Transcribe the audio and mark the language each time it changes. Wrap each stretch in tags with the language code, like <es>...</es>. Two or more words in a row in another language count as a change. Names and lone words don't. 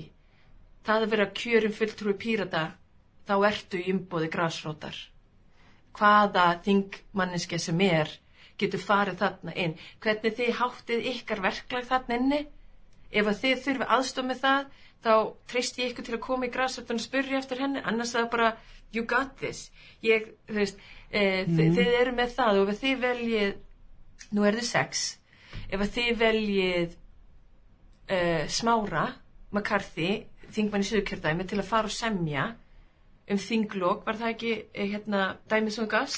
<is>Það að vera kjörin fulltrúi Pírata, þá ertu í umboði grasrótar. Hvaða þingmanneskja sem getur farið þarna inn. Hvernig þið háttið ykkar verklag þarna inni? Ef að þið þurfi aðstoð með það, þá treysti ég ykkur til að koma í grasróttan og spyrja eftir henni, annars það bara,</is> <en>you got this.</en> <is>Þú veist, þið eru með það og ef þið veljið, nú þið 6, ef að þið veljið Smára, McCarthy, þingmann í Suðurkjördæmi, til að fara og semja þinglok, var það ekki dæmið sem þú gafst?</is>